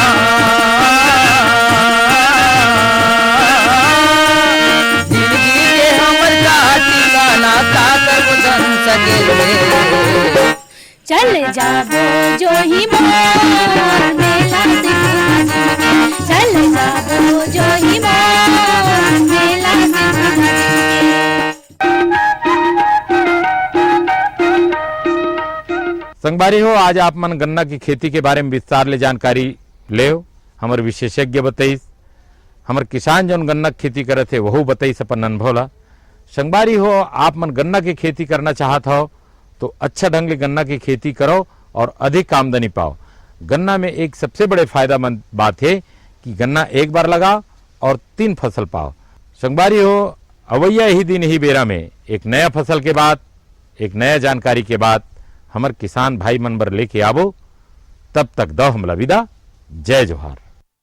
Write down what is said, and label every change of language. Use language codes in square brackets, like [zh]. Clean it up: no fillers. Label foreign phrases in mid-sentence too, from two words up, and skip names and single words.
[hne] चले जाबो जो ही मोर मेला सिरपुरा जी के, चले जाबो जो ही मोर मेला सिरपुरा जी के। संगवारी हो, आज आप मन गन्ना की खेती के बारे में विस्तार ले जानकारी ले हमारे विशेषज्ञ बताइस। हमर किसान जौन गन्ना के खेती करे थे वहू बताई अपन अनुभव ला। संगवारी हो आप मन गन्ना की खेती करना चाहत हो तो अच्छा ढंग से गन्ना की खेती करो और अधिक आमदनी पाओ। गन्ना में एक सबसे बड़े फायदेमंद बात है कि गन्ना एक बार लगाओ और 3 फसल पाओ। संगवारी हो अवैया ही दिन ही बेरा में एक नया फसल के बाद एक नया जानकारी के बाद हमर किसान भाई मन बर लेके आवो। तब तक दो हमला विदा। जय जोहार।